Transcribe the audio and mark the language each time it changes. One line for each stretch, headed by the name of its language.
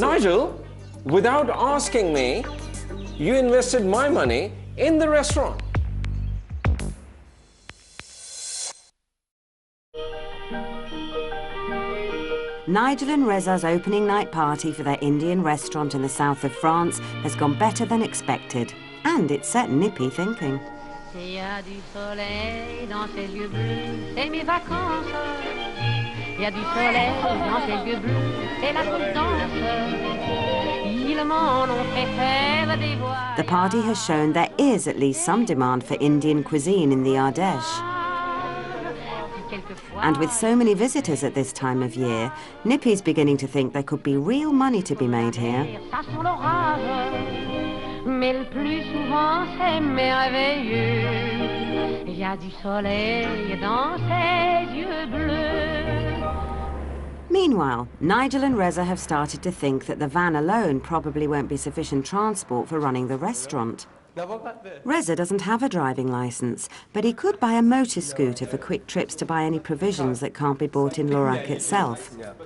English: Nigel, without asking me, you invested my money in the restaurant. Nigel and Reza's opening night party for their Indian restaurant in the south of France has gone better than expected, and it set Nippy thinking.
French: Il y a du soleil dans ses yeux bleus, c'est mes vacances. Il y a du soleil dans ses yeux bleus, c'est la danse. Ils m'en ont fait faire des voix.
English: The party has shown there is at least some demand for Indian cuisine in the Ardèche. And with so many visitors at this time of year, Nippy's beginning to think there could be real money to be made here.
French: Mais le plus souvent c'est merveilleux. Il y a du soleil dans ses yeux bleus.
English: Meanwhile, Nigel and Reza have started to think that the van alone probably won't be sufficient transport for running the restaurant. Reza doesn't have a driving licence, but he could buy a motor scooter for quick trips to buy any provisions that can't be bought in Lorac itself.